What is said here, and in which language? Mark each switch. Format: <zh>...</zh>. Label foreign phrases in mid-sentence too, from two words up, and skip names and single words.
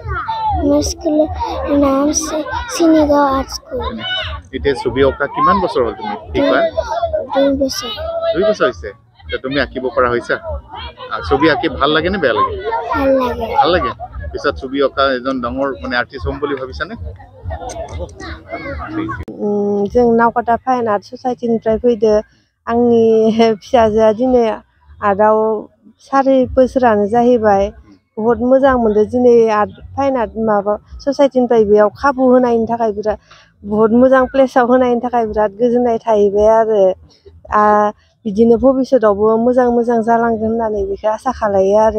<as>মোৰ স্কুলৰ নাম চিনিগাঁও আৰ্ট স্কুল। এতিয়া ছবি অঁকা কিমান বছৰ হ'ল তুমি? 2 বছৰ। 2 বছৰ হৈছে। তুমি আঁকিব পৰা হৈছা? ছবি আঁকি ভাল লাগে নে বেয়া লাগে? ভাল লাগে। ভাল লাগে। পিছত ছবি অঁকা এজন ডাঙৰ মানে আৰ্টিষ্ট হ'ম বুলি ভাবিছানে?</as> <brx>जों नावकाटा</brx> <en>fine art</en> <brx>ससाइटिनिफ्राय फैदो। आंनि फिसाजोआ दिनै आर्टआव 4 बोसोरानो जाहैबाय। बहुत मोजां मोनदों दिनै</brx> <en>art fine art</en> <brx>माबा ससाइटिनिफ्राय बेयाव खाबु होनायनि थाखाय बिराद बहुत मोजां प्लेसाव होनायनि थाखाय बिराद गोजोननाय थाहैबाय आरो बिदिनो भबिष्यतआवबो मोजां जालांगोन होननानै बेखौ आसा खालायो आरो।</brx>